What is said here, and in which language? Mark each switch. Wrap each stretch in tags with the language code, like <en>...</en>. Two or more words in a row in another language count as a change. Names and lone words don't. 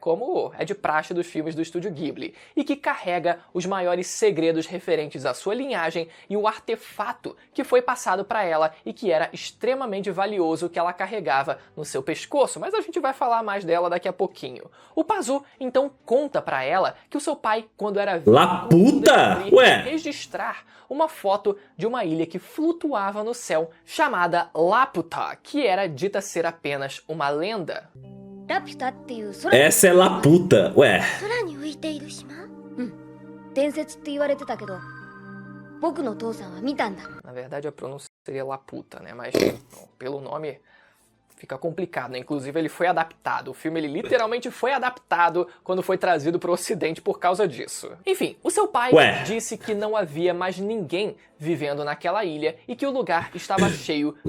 <pt>Como é de praxe dos filmes do Estúdio Ghibli. E que carrega os maiores segredos referentes à sua linhagem e o artefato que foi passado para ela e que era extremamente valioso que ela carregava no seu pescoço, mas a gente vai falar mais dela daqui a pouquinho. O Pazu então conta pra ela que o seu pai, quando era vivo, registrar uma foto de uma ilha que flutuava no céu chamada Laputa, que era dita ser apenas uma lenda.</pt> <ja>ラピュタっていう空</ja> <pt>Essa é Laputa. Ué,</pt> <ja>空に浮いている島。伝説って言われてたけど、僕の父さんは見たんだ。</ja> <pt>Na verdade, a pronúncia seria Laputa, né? Mas bom, pelo nome fica complicado, né? Inclusive, ele foi adaptado. O filme, ele literalmente foi adaptado quando foi trazido para o Ocidente por causa disso. Enfim, o seu pai Ué. disse que não havia mais ninguém vivendo naquela ilha e que o lugar estava cheio de</pt>